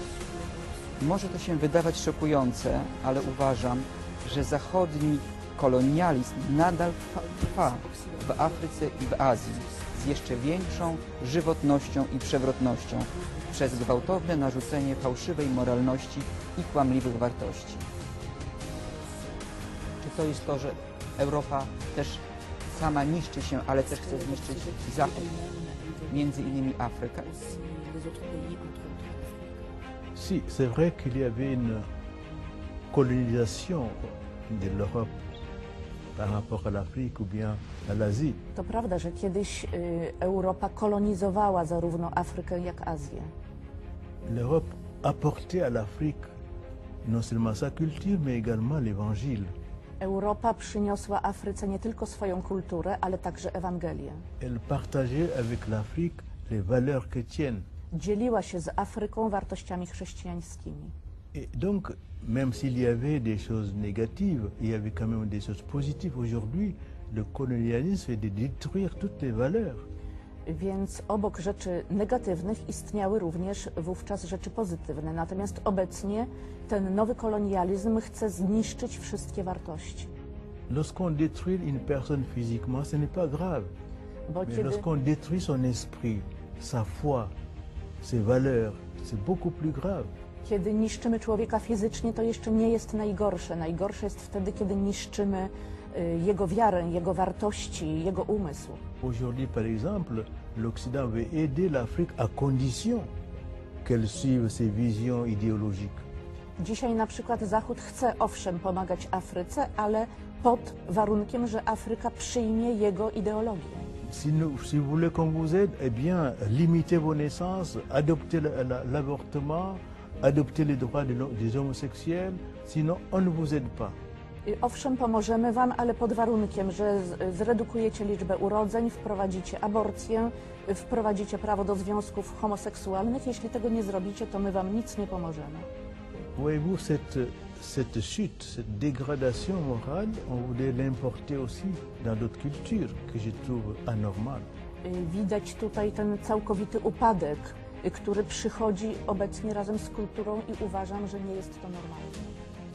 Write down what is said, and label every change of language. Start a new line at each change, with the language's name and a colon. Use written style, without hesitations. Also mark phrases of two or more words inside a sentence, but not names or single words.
Polish: Może to się wydawać szokujące, ale uważam, że zachodni kolonializm nadal trwa w Afryce i w Azji z jeszcze większą żywotnością i przewrotnością przez gwałtowne narzucenie fałszywej moralności i kłamliwych wartości. Czy to jest to, że Europa też sama niszczy się, ale też chce zniszczyć Zachód, między innymi Afrykę?
French: Si, c'est vrai qu'il y avait une colonisation de l'Europe par rapport à l'Afrique ou bien à l'Asie.
Polish: To prawda, że kiedyś Europa kolonizowała zarówno Afrykę, jak Azję.
French: L'Europe apportait à l'Afrique non seulement sa culture, mais également l'Évangile.
Polish: Europa przyniosła Afryce nie tylko swoją kulturę, ale także Ewangelię.
French: Elle partageait avec l'Afrique les valeurs chrétiennes.
Polish: Dzieliła się z Afryką wartościami chrześcijańskimi.
French: Et donc, même s'il y avait des choses négatives, il y avait quand même des choses positives. Aujourd'hui, le colonialisme c'est de détruire toutes les valeurs.
Polish: Więc obok rzeczy negatywnych istniały również wówczas rzeczy pozytywne. Natomiast obecnie ten nowy kolonializm chce zniszczyć wszystkie wartości.
French: Lorsqu'on détruit une personne physiquement, ce n'est pas grave.
Polish: Bo
French: Mais
Polish: kiedy,
French: lorsqu'on détruit son esprit, sa foi, ses valeurs, c'est beaucoup plus grave.
Polish: kiedy niszczymy człowieka fizycznie, to jeszcze nie jest najgorsze. Najgorsze jest wtedy, kiedy niszczymy jego wiarę, jego wartości, jego umysł.
French: Aujourd'hui, par exemple, l'Occident veut aider l'Afrique à condition qu'elle suive ses visions idéologiques.
Polish: Dzisiaj na przykład Zachód chce owszem pomagać Afryce, ale pod warunkiem, że Afryka przyjmie jego ideologię.
French: Si vous voulez qu'on vous aide, eh bien, limitez vos naissances, adoptez l'avortement, adoptez les droits des homosexuels, sinon on ne vous aide pas.
Polish: Owszem, pomożemy wam, ale pod warunkiem, że zredukujecie liczbę urodzeń, wprowadzicie aborcję, wprowadzicie prawo do związków homoseksualnych. Jeśli tego nie zrobicie, to my wam nic nie pomożemy.
French: Voyez-vous, cette chute, cette dégradation morale, on voudrait l'importer aussi dans d'autres cultures, que je trouve anormale.
Polish: Widać tutaj ten całkowity upadek, który przychodzi obecnie razem z kulturą i uważam, że nie jest to normalne.